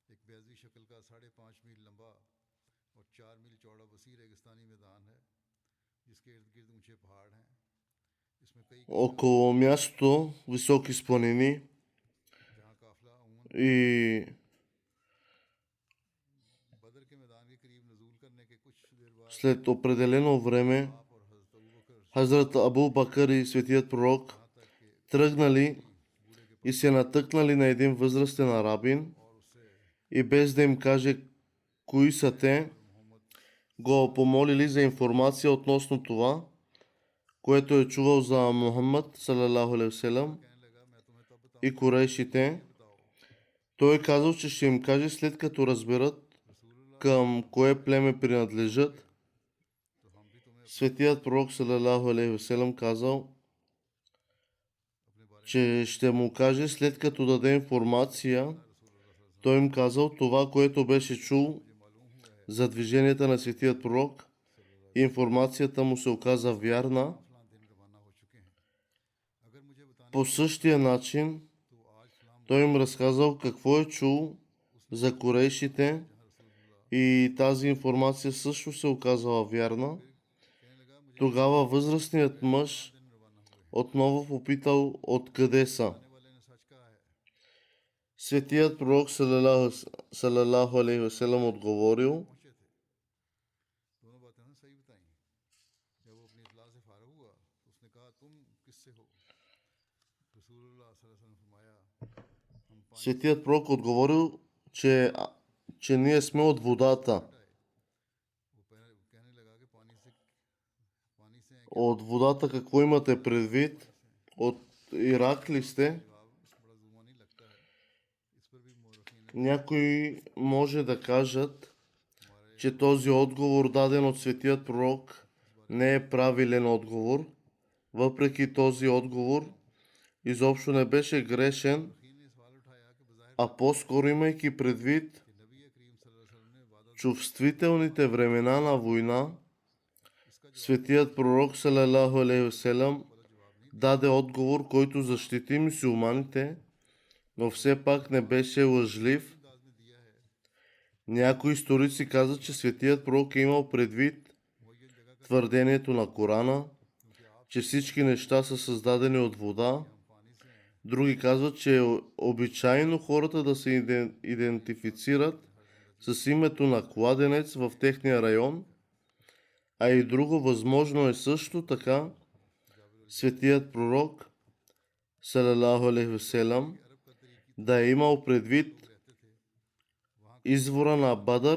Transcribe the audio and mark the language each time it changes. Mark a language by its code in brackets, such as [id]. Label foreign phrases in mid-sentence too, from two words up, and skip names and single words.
[ur] بیضی شکل کا 5.5 میل لمبا اور 4 میل چوڑا وسیع ریگستانی میدان ہے جس کے ارد گرد اونچے پہاڑ ہیں. اس میں کئی [bg] Около мястото високи планини [ur] جہاں قافلہ عموماً [bg] и [ur] بدر کے میدان کے قریب نزول کرنے کے کچھ دیر بعد [bg] след определено време [ur] آپ اور حضرت ابو بکر [bg] Хазрат Абу Бакър и светият пророк [ur] یہاں تک کہ [bg] тръгнали [ur] بوڑھے کے [bg] и се натъкнали на един възрастен арабин [ur] اور اس سے [bg] и без да им каже кои са те, [ur] मोहम्मद [bg] го помолили за информация относно това, което е чувал за Мухаммад, [ar] صلى الله عليه وسلم, [ur] کہنے لگا میں تمہیں تب بتاؤں [bg] и курейшите. Той е казал, че ще им каже след като разберат [ur] रसूलुल्लाह [bg] към кое племе принадлежат. [ur] تو ہم بھی تمہیں [bg] Светият пророк, [ar] صلى الله عليه وسلم, [bg] казал, [ur] اپنے بارے [bg] че ще му каже след като даде информация. Той им казал това, което беше чул [ur] میں معلوم ہوا ہے [bg] за движенията на светият пророк. Информацията му се оказа вярна. [ur] فلاں دن روانہ ہو چکے ہیں. اگر مجھے بتانے [bg] По същия начин [ur] تو آج فلاں [bg] той им разказал какво е чул за курейшите и тази информация също се оказала вярна. [ur] کہنے لگا مجھے [bg] Тогава възрастният мъж [ur] دن روانہ ہوئے [bg] отново попитал откъде са. [ur] آنے والے نے سچ کہا ہے [bg] Светият пророк [ar] صلى الله عليه وسلم [bg] отговорил, [ur] پہنچے تھے۔ دونوں باتیں نا صحیح بتائی. جب وہ اپنی اطلاع سے فارغ ہوا تو اس نے کہا تم کس سے ہو? रसूलुल्लाह [ar] صلى الله عليه وسلم [ur] نے فرمایا ہم پانی [bg] Светият пророк отговорил, че ние сме от водата. [ur] سے آئے. وہ کہنے لگا کہ پانی سے ہیں کیا? [bg] От водата какво имате предвид? От Ирак ли сте? [ur] جواب بڑا زبانی لگتا ہے. اس پر بھی مورخین نے [bg] Някои може да кажат, че този отговор, даден от светият пророк, не е правилен отговор. Въпреки този отговор, изобщо не беше грешен, [ur] مورخین نے سوال اٹھایا کہ بظاہر [bg] а по-скоро имайки предвид [ur] کہ نبی کریم [ar] صلى الله عليه وسلم [ur] نے وعدہ [bg] чувствителните времена на война, светият пророк, [ar] صلى الله عليه وسلم, [bg] даде отговор, който защити мюсюлманите, но все пак не беше лъжлив. [ur] انداز میں دیا ہے. [bg] Някои историци казват, че светият пророк е имал предвид [ur] معین جگہ کا [bg] твърдението на Корана, [ur] کیونکہ آپ [bg] че всички неща са създадени от вода. [ur] ہم پانی سے ہیں. [bg] Други казват, че е обичайно хората да се идентифицират с името на кладенец в техния район, а и друго възможно е също така светият пророк, [ar] صلى الله عليه وسلم, [bg] да е имал предвид извора на Бадър,